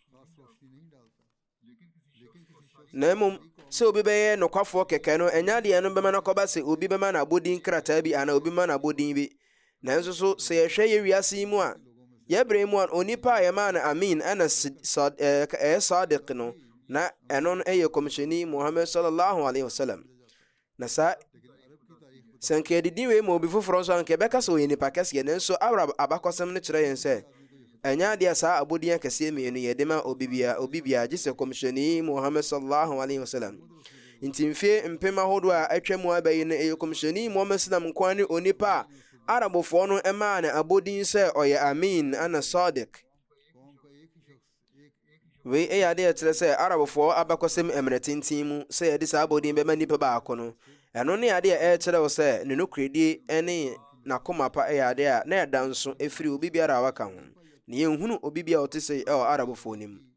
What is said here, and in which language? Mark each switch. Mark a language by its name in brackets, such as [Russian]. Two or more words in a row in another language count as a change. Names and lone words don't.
[Akan] Na mmom sɛ obi bɛyɛ nokwafoɔ kɛkɛ no ɛnya adeɛ no bɛma no kɔba sɛ obi bɛma no abɔdin krataa bi anaa obi bɛma no abɔdin bi. Nanso so sɛ yɛhwɛ yɛ wiase yi mu a yɛbrɛ mu a onipa a yɛmaa no Amin ɛna Sadiq no, na ɛno no ɛyɛ kɔmhyɛni Muhammad [Arabic] صلى الله عليه وسلم. [Akan] Na saa sɛ nka yɛde wei ma obi foforɔ nso anka yɛbɛka sɛ ɔyɛ nipa kɛseɛ, nanso awra abakɔsɛm no kyerɛ yɛn sɛ ɛnya adeɛ saa abɔdin akɛseɛ mmienu yɛde ma obi bia gye sɛ kɔmhyɛni Muhammad [Arabic] صلى الله عليه وسلم. [Akan] Nti mfie mpem ahodoɔ a atwa mu abɛyi no ɛyɛ kɔmhyɛni Muhammad sallam nkoa ne onipa a Arabofoɔ no ɛmaa ne abɔdin sɛ ɔyɛ Amin ana Sadiq. Wei ɛyɛ adeɛ kyerɛ sɛ Arabofoɔ abakɔsɛm mmerɛ tenten mu sɛ yɛde saa abɔdin bɛma nipa baako no, ɛno ne adeɛ ɛkyerɛ wo sɛ ne nokoredie ne n'akoma pa ɛyɛ adeɛ a na ɛda nso ɛfiri obi biara a waka ho, na yɛnhunu obi biara ɔte sɛ ɛwɔ Arabofoɔ no mu.